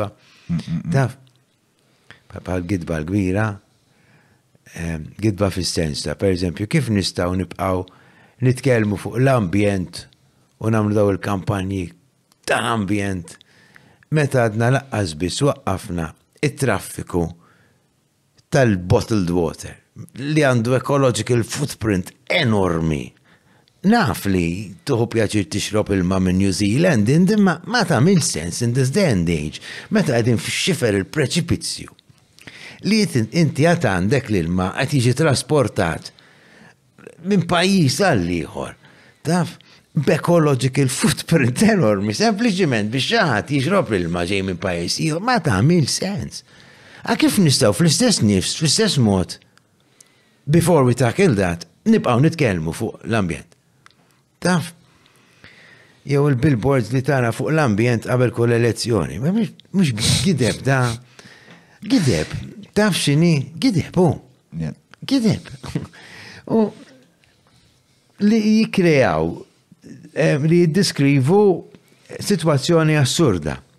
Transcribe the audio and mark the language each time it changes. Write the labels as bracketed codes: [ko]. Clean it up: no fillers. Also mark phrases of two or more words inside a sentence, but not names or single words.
[mt] Taf, bħal gidba l-kbira, gidba fis-sens ta' pereżempju kif nistgħu nibqgħu nitkellmu fuq l-ambjent u nagħmlu daw il-kampanji ta' ambjent meta għadna laqqas biss waqqafna it-traffiku tal- [en] bottled water [mt] li għandu [en] ecological footprint [mt] enormi. Naf li tuħu pjaċir tixrob ilma minn New Zealand, imma ma tagħmel sens [en] in this day and age, [mt] meta qegħdin fix-xifer il-preċipizzju. Li inti għad għandek l-ilma qed jiġi trasportat minn pajjiż għal ieħor. Taf, b' [en] ecological footprint [mt] enormi, sempliċiment biex xi ħadd jixrob l-ilma ġej minn pajjiż ieħor, ma tagħmel sens. Kif nistgħu fl-istess nifs, fl-istess mod, [en] before we tackle that, [mt] nibqgħu nitkellmu fuq l-ambjent. Taf, jew il-billboards li tara fuq l-ambjent qabel kull elezzjoni, mhux gideb da. Gideb, taf x'inhi, gideb hu. Gideb. U li jikkreaw li jiddeskrivu situazzjoni assurda.